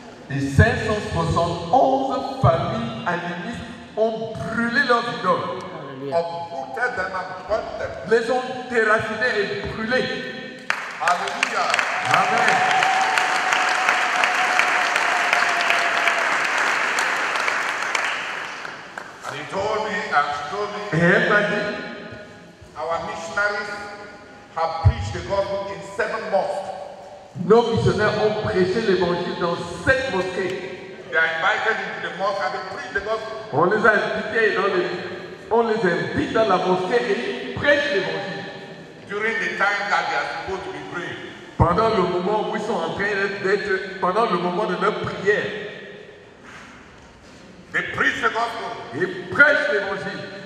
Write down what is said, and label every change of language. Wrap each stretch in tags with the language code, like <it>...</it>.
<fr>et 571 familles animistes ont brûlé leurs idoles,</fr> <en>Uprooted them and burnt them.</en> <fr>les ont déracinés et brûlés. Hallelujah. Amen.</fr> <en>And he told me, and she told</en> <fr>Et</fr> <en>me,</en> <fr>elle m'a dit,</fr> <en>our missionaries have preached the gospel in 7 mosques.</en> <fr>nos missionnaires ont prêché l'évangile dans 7 mosquées.</fr> <en>They are invited into the mosque and they preach the gospel.</en> <fr>On les a invités on les invite dans la mosquée et ils prêchent l'évangile.</fr> <en>During the time that they are supposed to be praying.</en> <fr>Pendant le moment où ils sont en train d'être, pendant le moment de leur prière,</fr> <en>They preach the gospel.</en> <fr>ils prêchent l'évangile.</fr>